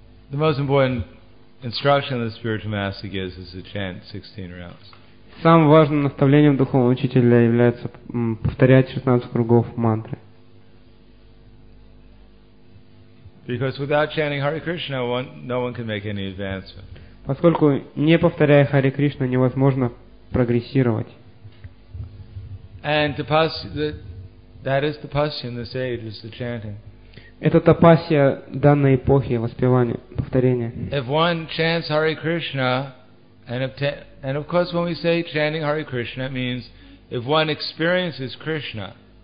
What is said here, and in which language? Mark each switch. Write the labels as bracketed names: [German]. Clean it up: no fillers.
[English] The most important instruction the spiritual master gives is to chant 16 rounds. [Russian] Самым важным наставлением духовного учителя является повторять 16 кругов мантры. [English] Because without chanting Hare Krishna, no one can make any advancement. [Russian] Поскольку не повторяя Хари Кришна, невозможно прогрессировать. [English] And that is the pasya in this age, is the chanting. [Russian] Это тапасья данной эпохи, воспевание, повторение. [English] If one chants Hare Krishna, and of course when we say chanting Hare Krishna, it means if one experiences Krishna.